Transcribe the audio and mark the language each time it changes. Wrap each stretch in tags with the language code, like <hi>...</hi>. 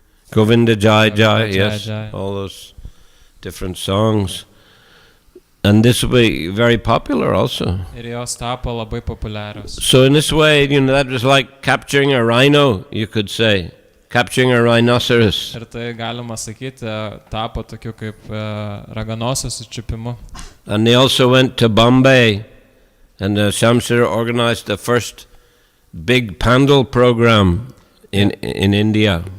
<en>Govinda Jai Jai, yes, all those different songs. And this will be very popular also.</en> <lt>Ir jos tapo labai populiarios.</lt> <en>So in this way, that was like capturing a rhino, you could say. Capturing a rhinoceros.</en> <lt>Ir tai galima sakyti, tapo tokiu kaip raganosios sučiupimu.</lt> <en>And they also went to Bombay, and Shamsara organized the first big Pandal program in India.</en>